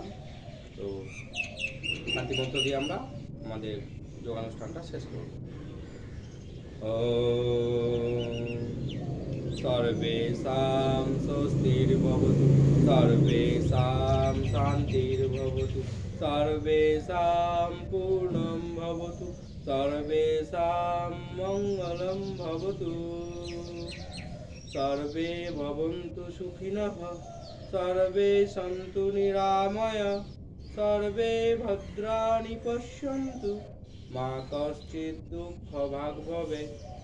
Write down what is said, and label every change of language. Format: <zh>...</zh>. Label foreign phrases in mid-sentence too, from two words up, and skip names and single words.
<bn>তো শান্তি মন্ত্র দিয়ে আমরা আমাদের যোগানুষ্ঠানটা শেষ করব।</bn> <sa>ওম सर्वेषां स्वस्तिर्भवतु सर्वेषां शान्तिर्भवतु सर्वेषां पूर्णं भवतु सर्वेषां मङ्गलं भवतु सर्वे भवन्तु सुखिनः सर्वे सन्तु निरामया सर्वे भद्राणि पश्यन्तु मा कश्चित् दुःखभाग् भवेत्</sa>